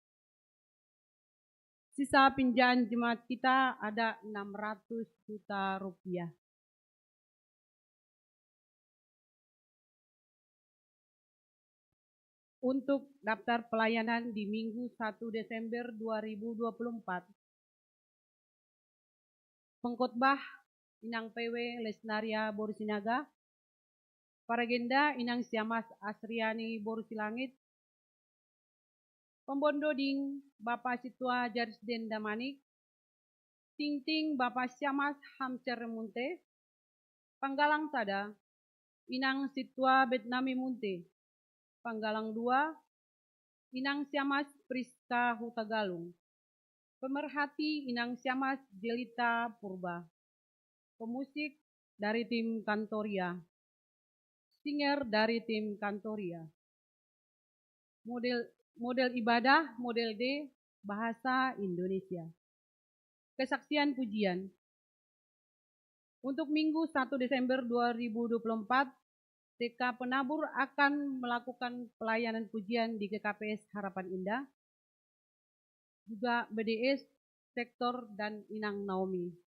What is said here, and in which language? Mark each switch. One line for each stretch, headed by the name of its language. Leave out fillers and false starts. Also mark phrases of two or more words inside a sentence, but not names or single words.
Indonesian: Sisa pinjaman jemaat kita ada 600 juta rupiah. Untuk daftar pelayanan di Minggu 1 Desember 2024, pengkhotbah Inang PW Lesnaria Borusinaga, Paragenda Inang Siamas Asriani Borusilangit, Pembondoding Bapak Situa Jarsden Damanik, Ting Bapak Siamas Hamcer Munte, Panggalang Sada Inang Situa Betnami Munte, Panggalang 2 Inang Siamas Priska Hutagalung, pemerhati Inang Siamas Jelita Purba, pemusik dari tim Kantoria, singer dari tim Kantoria, model ibadah model D bahasa Indonesia. Kesaksian pujian. Untuk Minggu 1 Desember 2024, TK Penabur akan melakukan pelayanan pujian di GKPS Harapan Indah, juga BDS, Sektor, dan Inang Naomi.